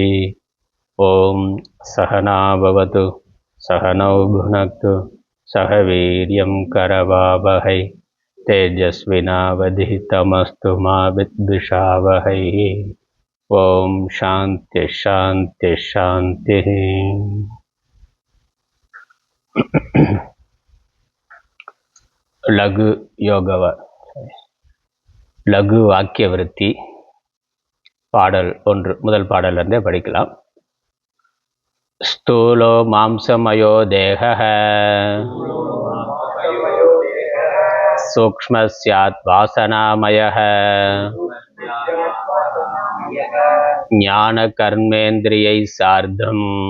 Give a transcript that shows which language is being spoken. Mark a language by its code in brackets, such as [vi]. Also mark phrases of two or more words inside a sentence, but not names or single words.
[sa] ॐ सहना भवतु सहनौ भुनक्तु सह वीर्यं करवावहै तेजस्विनावधितमस्तु मा विद्विषावहै। ओम शांति शांति शांति। लघु योग लघु वाक्य वृत्ति [ta] பாடல் 1 முதல் பாடல்ல இருந்தே படிக்கலாம். [sa] स्थूलो मांसमयो देहः सूक्ष्मस्यात् वासनामयः ज्ञान कर्मेन्द्रियैः सार्धम्